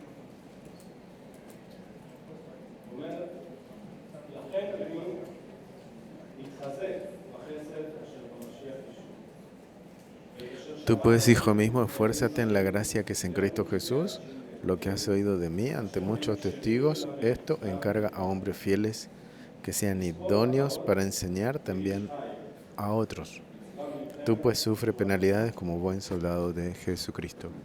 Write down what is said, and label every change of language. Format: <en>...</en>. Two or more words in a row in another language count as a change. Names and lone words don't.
<he>אומר, לכן אני מתחזק בחסד אשר במשיח ישוע.</he> <es>Tú pues, hijo mismo, esfuérzate en la gracia que es en Cristo Jesús. Lo que has oído de mí ante muchos testigos, esto encarga a hombres fieles que sean idóneos para enseñar también a otros. Tú pues sufre penalidades como buen soldado de Jesucristo.</es>